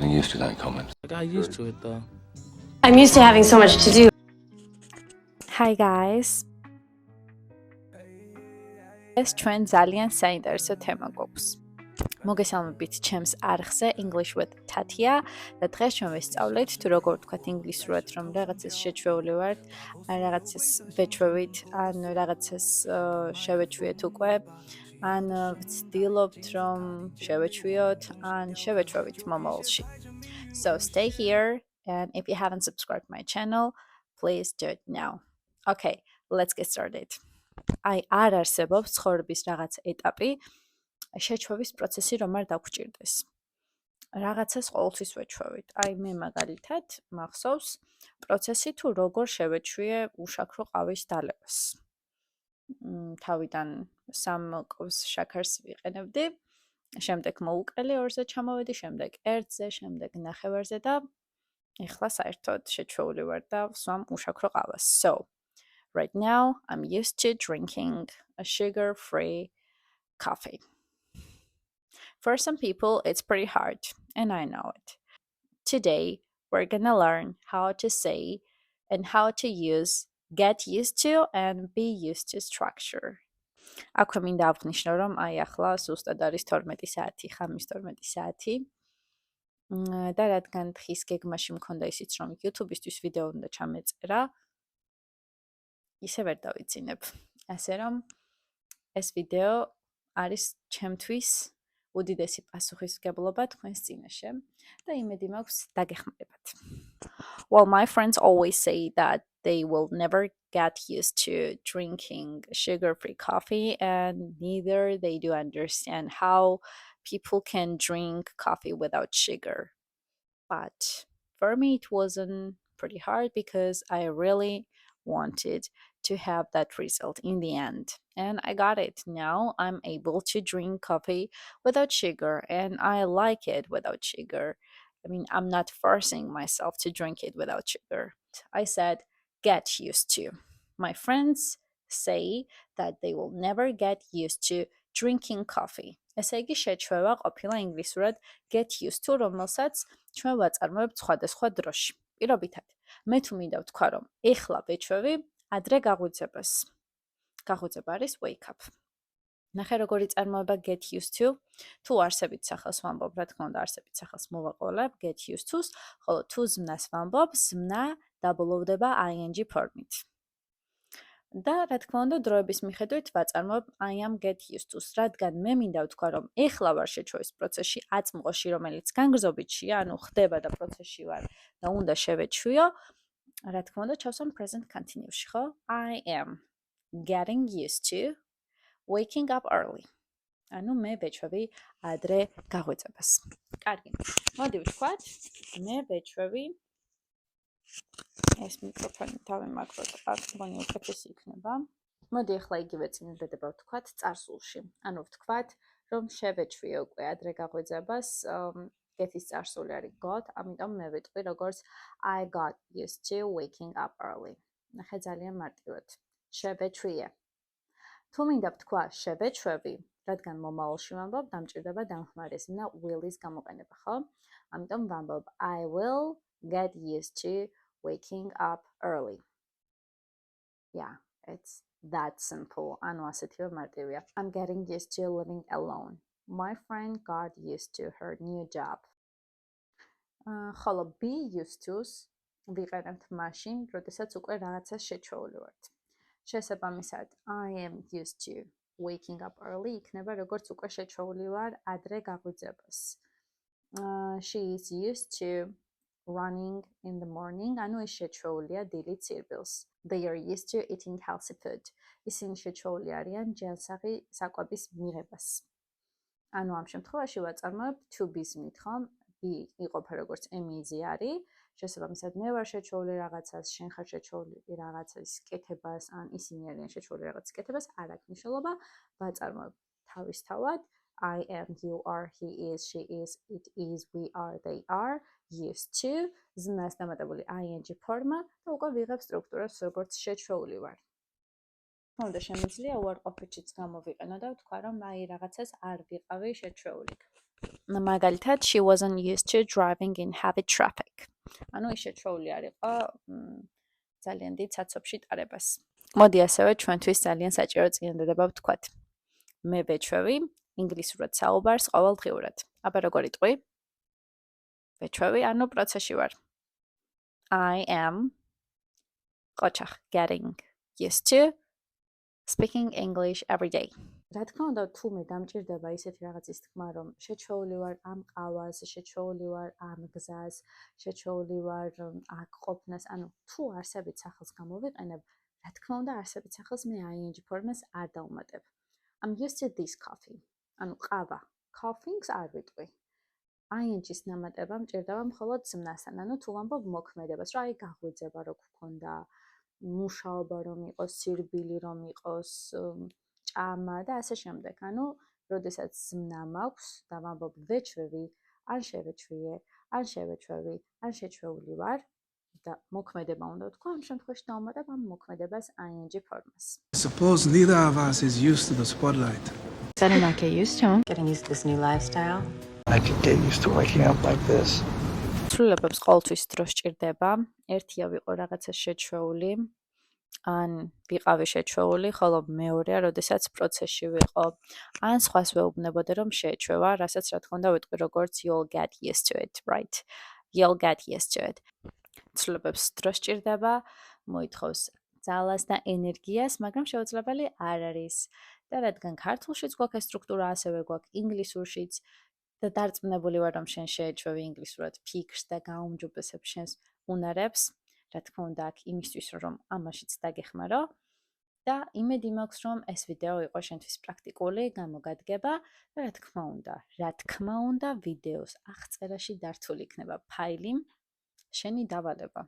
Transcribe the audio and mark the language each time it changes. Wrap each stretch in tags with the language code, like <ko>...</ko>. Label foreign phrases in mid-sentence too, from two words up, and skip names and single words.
<en>used to that comment. I got used to it though. I'm used to having so much to do. Hi guys.</en> <ka>ეს ჩვენ ძალიან საინტერესო თემა გვაქვს. მოგესალმებით ჩემს არხზე English with Tatia და დღეს ჩვენ ვისწავლეთ თუ როგორ ვთქვათ ინგლისურად რომ რაღაცას შეჩვეული ვართ, რაღაცას ვეჩვევით, ან რაღაცას შევეჩვიეთ უკვე, ან ვცდილობთ რომ შევეჩვიოთ, ან შევეჩვევით მომავალში.</ka> <en>So stay here and if you haven't subscribed my channel, please do it now. Okay, let's get started.</en> <ka>არ არსებობს ცხოვრების რაღაც ეტაპი, შეჩვევის პროცესი რომ არ დაგვრჩირდეს. რაღაცას ყოველთვის ვეჩვევით. მე მაგალითად მახსოვს პროცესი თუ როგორ შევეჩვიე უშაქრო ყავის დალევას. თავიდან 3 კვს შაქარს ვიყენებდი, შემდეგ მოუყელი 2-ზე ჩამოვედი, შემდეგ 1-ზე, შემდეგ 9-ვარზე და ეხლა საერთოდ შეჩვეული ვარ და ვსვამ უშაქრო ყავას.</ka> <en>So, right now I'm used to drinking a sugar-free coffee. For some people, it's pretty hard, and I know it. Today, we're gonna learn how to say and how to use get used to and be used to structure.</en> <ka>აქვე მინდა აღნიშნო, რომ ახლა ზუსტად არის 12 საათი, ხამის 12 საათი. და რადგან დღის გეგმაში მქონდა ისიც, რომ YouTube-ისთვის ვიდეო უნდა ჩამეწერა, ისე ვერ დავიცინებ. ასე რომ ეს ვიდეო არის ჩემთვის უდიდესი პასუხისმგებლობა თქვენს წინაშე და იმედი მაქვს დაგეხმარებათ.</ka> <en>Well, my friends always say that they will never get used to drinking sugar-free coffee and neither they do understand how people can drink coffee without sugar. But for me it wasn't pretty hard because I really wanted to have that result in the end. And I got it. Now I'm able to drink coffee without sugar and I like it without sugar. I mean, I'm not forcing myself to drink it without sugar. I said, get used to. My friends say that they will never get used to drinking coffee.</en> <ka>ესე იგი შეჩვევა ყოფილა ინგლისურად</ka> <en>get used to,</en> <ka>რომელსაც ჩვენ ვაწარმოებთ სხვადასხვა დროში. პირობითად, მე თუ მინდა ვთქვა, რომ ეხლა ვეჩვევი ადრე გაღვიძებას. გაღვიძება არის</ka> <en>wake up.</en> <ka>ნახე როგორი წარმოება</ka> <en>get used to.</en> <ka>თუ არსებით სახელს ვამბობ, რა თქმა უნდა არსებით სახელს მოვაყოლებ</ka> <en>get used to-</en> <ka>ს, ხოლო თუ ზმნას ვამბობ, ზმნა დაბოლოვდება ing ფორმით. და რა თქმა უნდა დროების მიხედვით ვაწარმოებ</ka> <en>I am get used to-</en> <ka>ს, რადგან მე მინდა ვთქვა, რომ ეხლა ვარ შეჩვევის პროცესში, აწმყოში, რომელიც განგრძობიჩია, ანუ ხდება და პროცესში ვარ და უნდა შევეჩვიო, რა თქმა უნდა ჩავსვამ</ka> <en>present continuous-</en> <ka>ში, ხო?</ka> <en>I am getting used to waking up early.</en> <ka>ანუ მე ვეჩვევი ადრე გაღვიძებას. კარგი. მოდი ვთქვათ, მე ვეჩვევი ეს მიკროფონი დავიმაგროთ, აქ მგონი უკეთესი იქნება. მოდი ახლა იგივე წინადადება ვთქვათ წარსულში. ანუ ვთქვათ, რომ შევეჩვიე უკვე ადრე გაღვიძებას, get-ის წარსული არის got, ამიტომ მე ვიტყვი როგორც</ka> <en>I got used to waking up early.</en> <ka>ნახე ძალიან მარტივად. შევეჩვიე. თუ მინდა ვთქვა შევეჩვევი, რადგან მომავალში ვამბობ, დამჭირდება დამხმარე ზმნა will-ის გამოყენება, ხო? ამიტომ ვამბობ</ka> <en>I will get used to waking up early. Yeah, it's that simple.</en> <ka>ანუ ასეთივე მარტივია.</ka> <en>I'm getting used to living alone. My friend got used to her new job.</en> <ka>ხოლო</ka> <en>be used to-</en> <ka>ს ვიყენებთ მაშინ, როდესაც უკვე რაღაცას შეჩვეული ვართ. შესაბამისად,</ka> <en>I am used to waking up early</en> <ka>იქნება როგორც უკვე შეჩვეული ვარ ადრე გაღვიძებას.</ka> <en>She is used to running in the morning,</en> <ka>ანუ ის შეჩვეულია დილით სირბილს.</ka> <en>They are used to eating healthy food.</en> <ka>ისინი შეჩვეული არიან ჯანსაღი საკვების მიღებას. ანუ ამ შემთხვევაში ვაწარმოებ</ka> <en>to be</en> <ka>ზმნით, ხო? be იყოფა როგორც ემიზი არის, შესაბამისად მე ვარ შეჩვეული რაღაცას, შენ ხარ შეჩვეული რაღაცის კეთებას, ან ისინი არიან შეჩვეული რაღაცის კეთებას, არ აქვს მნიშვნელობა, ვაწარმოებ თავისთავად</ka> <en>I am, you are, he is, she is, it is, we are, they are, used to,</en> <ka>ზმნას დამატებული ing ფორმა და უკვე ვიღებ სტრუქტურას, როგორც შეჩვეული ვარ. თუმცა შემიძლია უარყოფითშიც გამოვიყენო და ვთქვა, რომ აი რაღაცას არ ვიყავი შეჩვეული. მაგალითად,</ka> <en>she wasn't used to driving in heavy traffic.</en> <ka>ანუ ის შეჩვეული არ იყო ძალიან დიდ საცობში ტარებას. მოდი ასევე ჩვენთვის ძალიან საჭირო წინადადება ვთქვათ. მე ვეჩვევი ინგლისურად საუბარს ყოველდღიურად. აბა როგორ იტყვი? ვეჩვევი, ანუ პროცესში ვარ.</ka> <en>I am ყოჩახ getting used to speaking English every day.</en> <ka>რა თქმა უნდა, თუ მე დამჭირდება ისეთი რაღაცის თქმა, რომ შეჩვეული ვარ ამ ყავას, შეჩვეული ვარ ამ გზას, შეჩვეული ვარ აქ ყოფნას, ანუ თუ არსებით სახელს გამოვიყენებ, რა თქმა უნდა, არსებით სახელს მე ing ფორმას არ დავუმატებ.</ka> <en>I'm used to this coffee.</en> <ka>ანუ ყავა, coffee-ს არ ვიტყვი. ing-ის ნამატება მჭირდება მხოლოდ ზმნასთან, ანუ თუ ვამბობ მოქმედებას, რა აი გაღვიძება რო გქონდა, მუშაობა რომ იყოს, სირბილი რომ იყოს, ჭამა და ასე შემდეგ. ანუ, როდესაც ზმნა მაქვს და ვამბობ ვეჩვევი, ან შევეჩვიე, ან შევეჩვევი, ან შეჩვეული ვარ და მოქმედება უნდა ვთქვა, ამ შემთხვევაში დავუმატებ ამ მოქმედებას ing ფორმას.</ka> <en>Suppose neither of us is used to the spotlight. I did not get used to him. Getting used to this new lifestyle. I could get used to waking up like this.</en> <ka>ცვლილებებს ყოველთვის დრო სჭირდება. ერთია ვიყო რაღაცა შეჩვეული, ან ვიყავი შეჩვეული, ხოლო მეორეა, როდესაც პროცესში ვიყო. ან სხვას ვეუბნებოდე, რომ შეეჩვევა, რასაც რა თქმა უნდა ვიტყვი როგორც</ka> <en>you'll get used to it, right? You'll get used to it.</en> <ka>ცვლილებებს დრო სჭირდება, მოითხოვს ძალას და ენერგიას, მაგრამ შეუძლებელი არ არის. და რადგან ქართულშიც გვაქვს ეს სტრუქტურა, ასევე გვაქვს ინგლისურშიც და დარწმუნებული ვარ, რომ შენ შეეჩვევი ინგლისურად ფიქრს და გაუმჯობესებ შენს უნარებს, რა თქმა უნდა, აქ იმისთვის, რომ ამაშიც დაგეხმარო და იმედი მაქვს, რომ ეს ვიდეო იყო შენთვის პრაქტიკული, გამოგადგება და რა თქმა უნდა, ვიდეოს აღწერაში დართული იქნება ფაილი შენი დავალება.</ka>